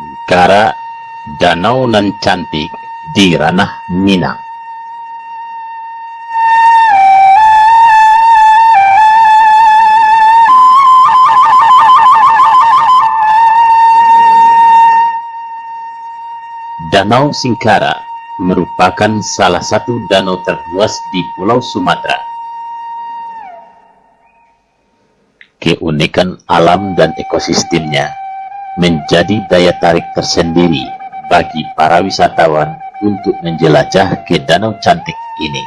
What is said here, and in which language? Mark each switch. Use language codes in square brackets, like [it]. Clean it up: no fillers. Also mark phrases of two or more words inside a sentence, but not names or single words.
[id] Singkara, danau nan cantik di ranah Minang. Danau Singkara merupakan salah satu danau terluas di Pulau Sumatera. Keunikan alam dan ekosistemnya menjadi daya tarik tersendiri bagi para wisatawan untuk menjelajah ke danau cantik ini.